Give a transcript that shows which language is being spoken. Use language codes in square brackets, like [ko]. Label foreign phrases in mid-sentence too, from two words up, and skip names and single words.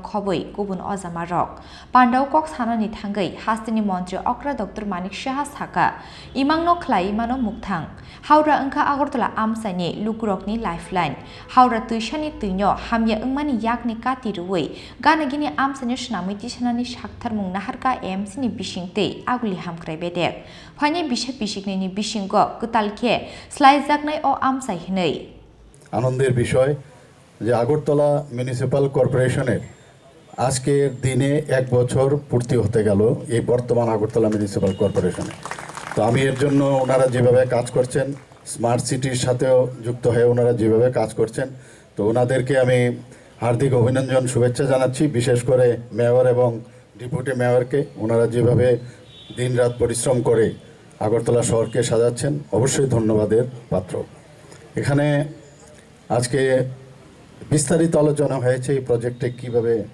[trp] khoboi gubun ojamarok Pandau kok sanani thangai hastini mantri Okra Dr.Manik saka imangno khlai imano mukthang Hawra angka Agartala amsani lukurokni lifeline Hawra tuishani tuinyo hamya angmani yakni katiruwei gana gini amsani shnamiti shanani shakthar mungna harka AMC-ni bisingtei aguli hamkrai bedek phani bisha bisikneni bisingo kutalke slaijaknai o amsai hinei [bn] আনন্দের বিষয় যে আগরতলা মিউনিসিপাল কর্পোরেশনের আজকের দিনে 1 বছর পূর্তি হতে গেল এই বর্তমান আগরতলা মিউনিসিপাল কর্পোরেশনে তো আমি এর জন্য ওনারা যেভাবে কাজ করছেন [en] smart city [bn] সাথেও যুক্ত হয়ে ওনারা যেভাবে কাজ করছেন তো ওনাদেরকে আমি হার্দিক অভিনন্দন শুভেচ্ছা জানাচ্ছি বিশেষ করে মেয়র এবং ডেপুটি মেয়রকে ওনারা যেভাবে দিনরাত পরিশ্রম করে আগরতলা শহরকে সাজাচ্ছেন অবশ্যই ধন্যবাদের পাত্র এখানে আজকে বিস্তারিত আলোচনা হয়েছে এই প্রজেক্টে কিভাবে